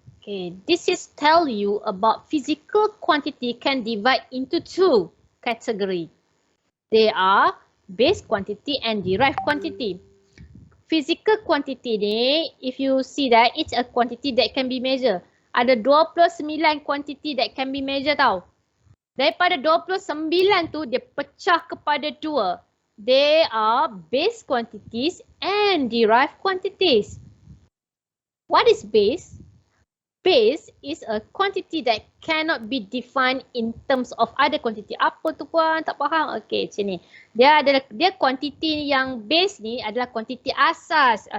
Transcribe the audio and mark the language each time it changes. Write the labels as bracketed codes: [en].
[en] Okay, this is tell you about physical quantity can divide into two category. They are base quantity and derived quantity. Physical quantity ni, if you see that, it's a quantity that can be measured. Ada 29 quantity that can be measured tau. [ms] Daripada 29 tu, dia pecah kepada dua. [en] They are base quantities and derived quantities. What is base? Base is a quantity that cannot be defined in terms of other quantity. [ms] Apa tu puan? Tak faham? Okey, sini. Dia quantity yang base ni adalah quantity asas.